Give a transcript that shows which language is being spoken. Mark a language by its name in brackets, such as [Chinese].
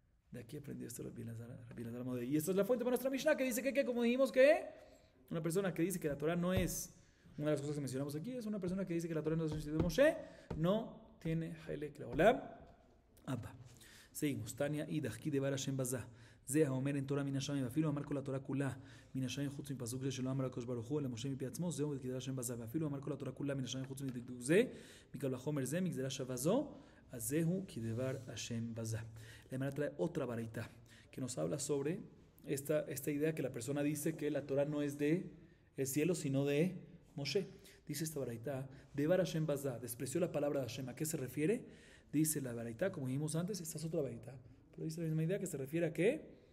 [Spanish] De aquí aprendió esto Rabbi Elazar Amodai. Y esta es la fuente para nuestra Mishnah que dice que como dijimos que una persona que dice que la Torah no es, una de las cosas que mencionamos aquí, es una persona que dice que la Torah no es de Moshe, no tiene Helek Leolam Abba. Seguimos. [Hebrew] Tania Idach Ki Devar Hashem Bazah. זה האומר אין תורה מן השמיים, ואפילו אמר כל התורה כולה מן השמיים חוץ מפסוק זה שלא אמר הקדוש ברוך הוא אלא משה מפי עצמו, זהו כדבר השם בזה, ואפילו אמר כל התורה כולה מן השמיים חוץ מדקדוק זה, מקל וחומר זה, מגזרה שווה זו, אז זהו כדבר השם בזה. [Spanish] La Gemara trae otra baraita que nos habla sobre esta idea que la persona dice que la Torah no es de el cielo sino de Moshe. Dice esta baraita, Devar Hashem Bazá, despreció la palabra de Hashem. ¿A qué se refiere? Dice la baraita, como dijimos antes, esta es otra baraita, pero dice la misma idea que se refiere a qué?